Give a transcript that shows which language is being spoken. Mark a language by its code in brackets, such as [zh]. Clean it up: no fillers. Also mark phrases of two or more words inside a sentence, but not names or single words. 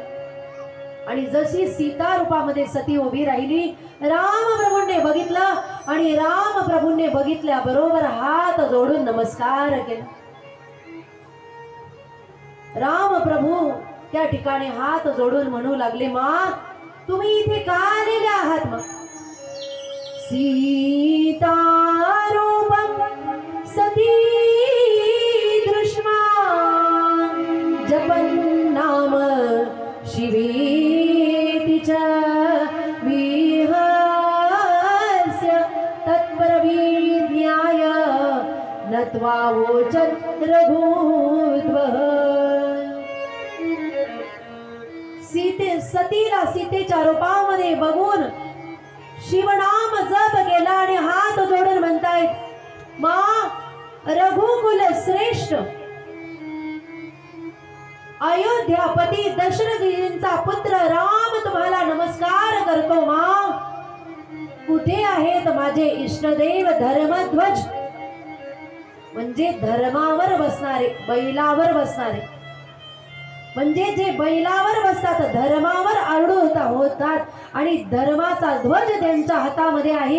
[mr] आणि जशी सीता रूपामध्ये सती उभी राहिली, रामप्रभूंनी बघितलं आणि रामप्रभूंनी बघितल्याबरोबर हात जोडून नमस्कार केला. रामप्रभू त्या ठिकाणी हात जोडून म्हणू लागले, मां तुम्ही इथे का आलेले आहात? [sa] मग सीता रूपं सती दृष्ट्वा जपन् नाम शिवेति च विहस्य तत्प्रविज्ञाय नत्वा वोचत् रघुद्वः. [mr] सतीला सीतेच्या रूपामध्ये बघून शिवनाम जप केला आणि हात जोडून म्हणतायत, मां रघुकुल श्रेष्ठ अयोध्यापती दशरथजींचा पुत्र राम तुम्हाला नमस्कार करतो. मां कुठे आहेत माझे इष्टदेव धर्मध्वज, म्हणजे धर्मावर बसणारे, बैलावर बसणारे, म्हणजे जे बैलावर बसतात धर्मावर आरूढ होतात आणि धर्माचा ध्वज त्यांच्या हातामध्ये आहे.